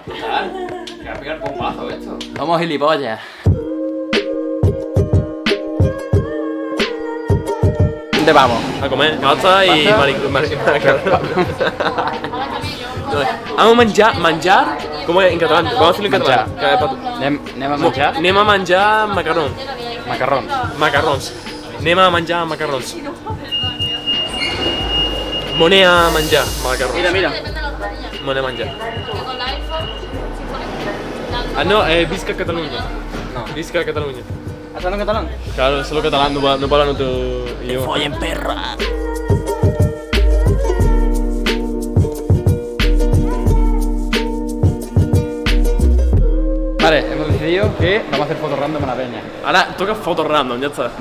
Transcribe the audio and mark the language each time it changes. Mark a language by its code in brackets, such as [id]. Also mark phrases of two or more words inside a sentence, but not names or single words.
[es] Que va a pegar bombazo esto. Vamos, gilipollas. ¿Dónde vamos? A comer pasta y macarrón. Ahora también yo. Vamos a menjar, ¿cómo es en catalán? Vamos a decirlo en catalán. [ca] Anem a menjar Anem a menjar macarrón. macarrons. Macarrons. Anem a menjar macarrons. Moné a menjar macarrons. [es] Mira. Depende de la zapatilla. [ca] Moné a menjar. [es] Que con la iPhone se [ca] Ah, no, visca Catalunya. No. Visca Catalunya. [es] ¿Has hablado en catalán? Claro, solo catalán, [ca] no parlo [es] otro idioma. Follen perra. Vale, hemos decidido que vamos a hacer fotos random a la peña. Ahora toca fotos random, ya está.